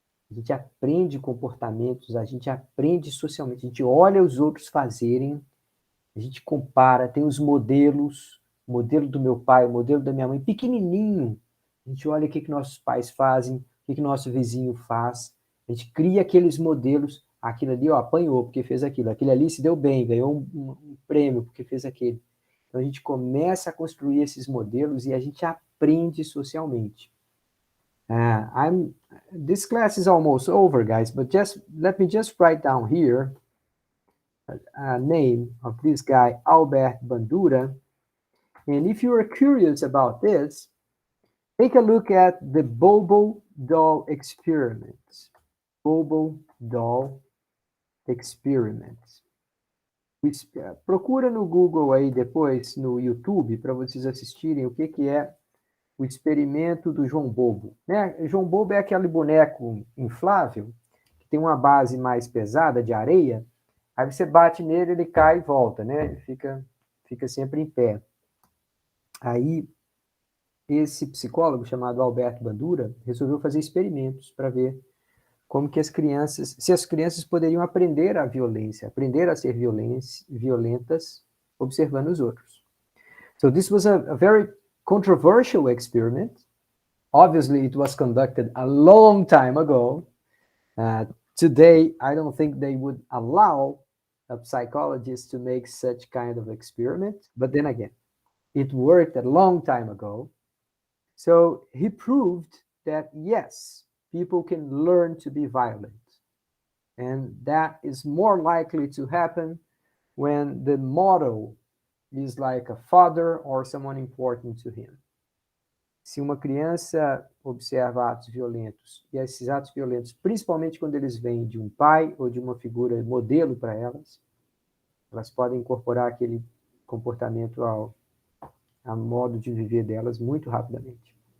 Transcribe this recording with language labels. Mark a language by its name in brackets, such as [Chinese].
[Portuguese] a gente aprende comportamentos, a gente aprende socialmente, a gente olha os outros fazerem, a gente compara, tem os modelos, o modelo do meu pai, o modelo da minha mãe, pequenininho, a gente olha o que nossos pais fazem, o que nosso vizinho faz, a gente cria aqueles modelos, aquilo ali, ó, apanhou porque fez aquilo, aquele ali se deu bem, ganhou um prêmio porque fez aquele. Então a gente começa a construir esses modelos e a gente aprende socialmente. [English] This class is almost over, guys, but let me just write down here a name of this guy, Albert Bandura. And if you are curious about this, take a look at the Bobo doll experiment. Bobo doll experiment. [Portuguese] Procura no Google aí depois, no YouTube, para vocês assistirem o que é o experimento do João Bobo. Né? João Bobo é aquele boneco inflável, que tem uma base mais pesada de areia, aí você bate nele, ele cai e volta, né? Fica sempre em pé. Aí, esse psicólogo chamado Alberto Bandura resolveu fazer experimentos para ver como que se as crianças poderiam aprender a violência, aprender a ser violentas, observando os outros. [English] So this was a very controversial experiment. Obviously, it was conducted a long time ago. Today, I don't think they would allow a psychologist to make such kind of experiment. But then again, it worked a long time ago. So he proved that, yes, people can learn to be violent. And that is more likely to happen when the model is like a father or someone important to him. [Portuguese] Se uma criança observa atos violentos, e esses atos violentos, principalmente quando eles vêm de um pai ou de uma figura modelo para elas, elas podem incorporar aquele comportamento a modo de viver delas muito rapidamente.